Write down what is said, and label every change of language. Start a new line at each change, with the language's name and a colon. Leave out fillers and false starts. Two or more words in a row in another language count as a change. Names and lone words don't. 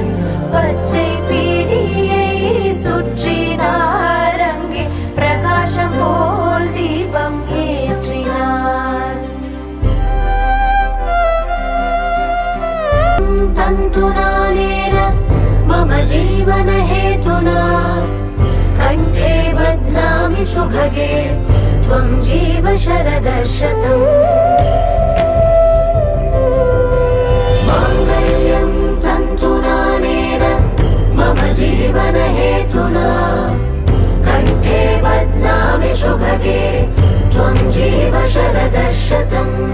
Tamil: பச்சை பீடியை சுற்றினார், அங்கே பிரகாசம் போல் தீபம் ஏற்றினார்.
Sanskrit: तन्तुनानेन मम जीवन हेतुना कण्ठे बध्नामि शुभगे त्वं जीव शरदशतम्. माङ्गल्यं तन्तुनानेन मम जीवन हेतुना कण्ठे बध्नामि शुभगे त्वं जीव शरदशतम्.